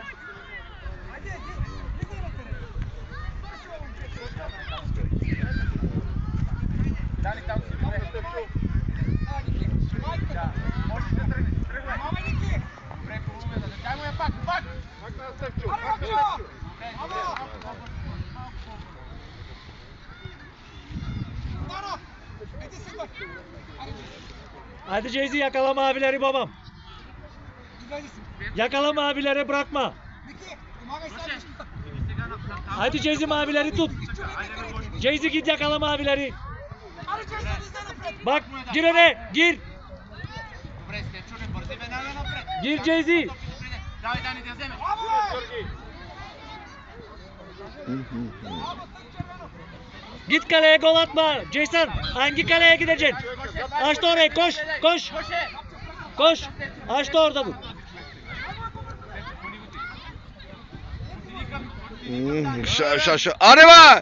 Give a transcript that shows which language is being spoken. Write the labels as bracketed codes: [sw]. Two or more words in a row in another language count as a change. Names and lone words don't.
[bg] Айде, иди на терен. Дани, там си добре. Да, можеш да тръгнеш. Тръгвай. Добре, хубаво е да дай му я пак. Пак на Степчо. [tr] Hadi Jayzi yakala mavileri babam. Yakala mavileri bırakma. Hadi Jayzi mavileri tut. Jayzi git yakala mavileri. Bak gir öne gir. [bg] Добре, Степчо, не бързи веднага напред. [tr] Gir Jayzi. [bg] Давай, Дани, да вземе. [tr] Git kaleye gol atma. Jason hangi kaleye gideceksin? Açtı orayı koş koş. Koş. Açtı orada dur. [bg] Ша. Аре ба!